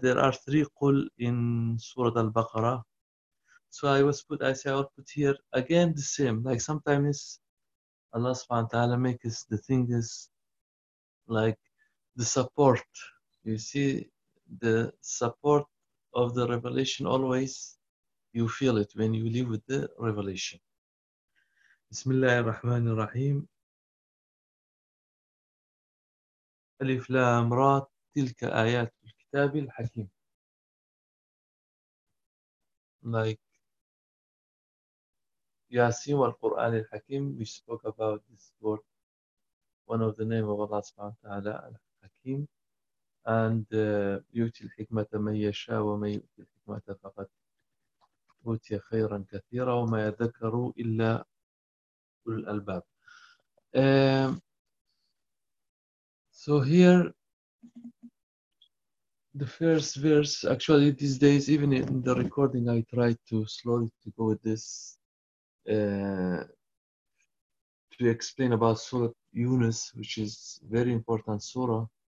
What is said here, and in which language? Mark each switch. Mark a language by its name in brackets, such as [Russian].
[English] There are three qul in Surah Al-Baqarah. So I'll put here again the same. Like sometimes Allah Subhanahu wa Taala makes the thing is like the support. You see the support of the revelation always. You feel it when you live with the revelation. [Arabic] بسم الله الرحمن الرحيم ألف لام را تلك آيات الكتاب الحكيم. Like ياسين والقرآن الحكيم. [English] We spoke about this word, one of the name of Allah سبحانه وتعالى الحكيم. [Arabic] And يؤتي الحكمة من يشاء ومن يؤتي الحكمة فقط أوتي خيرا كثيرا وما يذكر إلا أولو الألباب. [English] So here the first verse, actually these days even in the recording I tried to slowly to go with this to explain about Surah Yunus, which is very important surah.